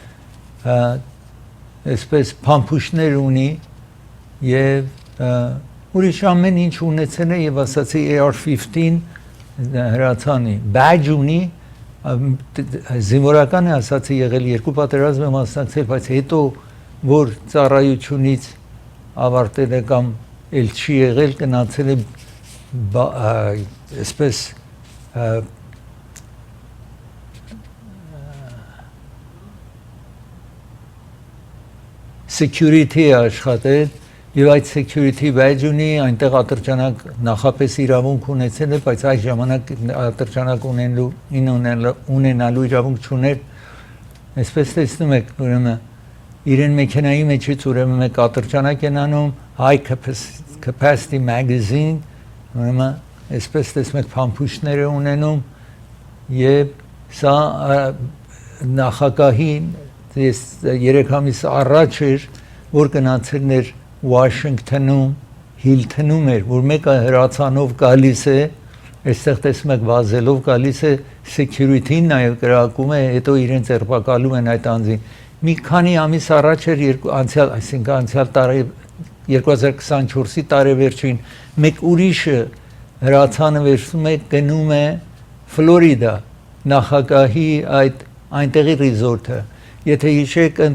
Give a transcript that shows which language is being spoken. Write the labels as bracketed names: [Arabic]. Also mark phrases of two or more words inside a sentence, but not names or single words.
[Armenian] այսպես փամփուշտներ ունի եւ ուրիշ ամեն ինչ ունեցել է եւ ասացի AR-15 հրացանի, badge ունի, զինվորական է ասացի եղել 2 պատերազմ է մասնակցել, բայց հետո որ ծառայությունից ավարտել է կամ էլ չի եղել գնացել է այսպես security աշխատել եւ այդ [English] security badge [Armenian] ունի, այնտեղ ատրճանակ նախապես իրավունք ունեցել է, բայց այս ժամանակ ատրճանակ ունենալու իրավունք չուներ, այսպես տեսնում եք, ուրեմն իրեն մեքենայի մեջից ուրեմն մեկ ատրճանակ են անում, [English] high capacity magazine, [Armenian] ուրեմն այսպես տեսնում եք փամփուշտներ է ունենում եւ սա նախագահին ես 3 ամիս առաջ էր որ գնացել էր Washington-ում, Hilton-ում էր, որ մեկը հրացանով գալիս է, այստեղ տեսնում եք վազելով գալիս է, security-ն նաև գրակում է, հետո իրեն ձերբակալում են այդ անձին։ Մի քանի ամիս առաջ էր անցյալ տարի 2024-ի տարեվերջին մեկ ուրիշը հրացանը վերցնում է, գնում է Ֆլորիդա, նախագահի այնտեղի ռիզորտը, եթե հիշեք